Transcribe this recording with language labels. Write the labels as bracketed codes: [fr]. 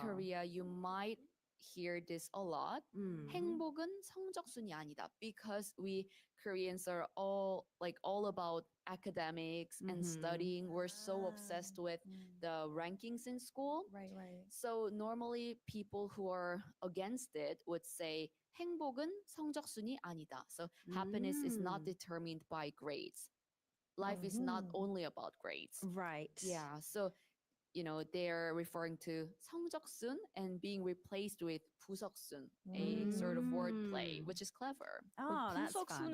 [en] Korea, you might hear this a lot. [ko] 행복은 성적순이 아니다, [en] because we Koreans are all about academics and studying. We're so obsessed with the rankings in school. Right. So normally people who are against it would say [ko] 행복은 성적순이 아니다. [en] So happiness is not determined by grades. Life is not only about grades. Right. Yeah. So they're referring to 성적순 and being replaced with 부석순, a sort of wordplay, which is clever. Oh, that's fun.